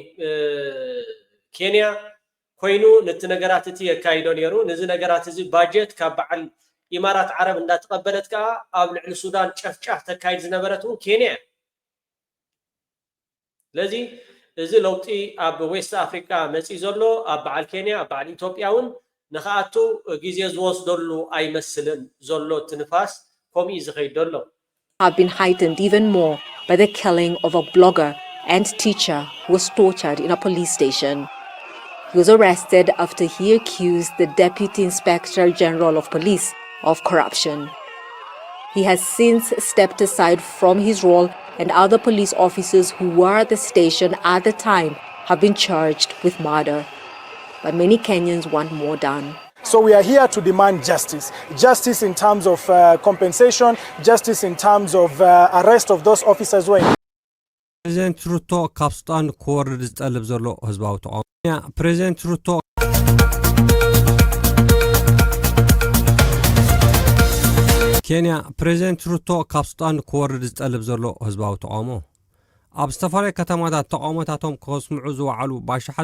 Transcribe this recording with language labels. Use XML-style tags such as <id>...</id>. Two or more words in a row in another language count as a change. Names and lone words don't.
<ti>ኬንያ ኮይኑ ነቲ ነገራት እቲ የካይዶ ነይሩ ነዚ ነገራት እዚ ባጀት ካብ በዓል ኢማራት ዓረብ እንዳተቀበለት ከዓ ኣብ ልዕሊ ሱዳን ጨፍጫፍ ተካይድ ዝነበረቱ ኬንያ ለዚ እዚ ለውጢ ኣብ ዌስት አፍሪካ መፂ ዘሎ ኣብ በዓል ኬንያ ኣብ በዓል ኢትዮጵያ እውን ንኻኣቱ ግዜ ዝወስደሉ ኣይመስልን ዘሎ ትንፋስ ከምኡ ዝኸይድ ዘሎ</ti> <en>have been heightened even more by the killing of a blogger and teacher who was tortured in a police station. He was arrested after he accused the Deputy Inspector General of Police of corruption. He has since stepped aside from his role, and other police officers who were at the station at the time have been charged with murder. But many Kenyans want more done. So we are here to demand justice. Justice in terms of compensation, justice in terms of arrest of those officers who are</en> <ti>President Ruto ካብ ስልጣን ክወርድ ዝጠልብ ዘሎ ህዝባዊ ተቃውሞ President Ruto ኬንያ President Ruto ካብ ስልጣን ክወርድ ዝጠልብ ዘሎ ህዝባዊ ተቃውሞ ኣብ ዝተፈላለዩ ከተማታት ተቃውሞታቶም ከስምዑ ዝወዓሉ ባሽሓት</ti>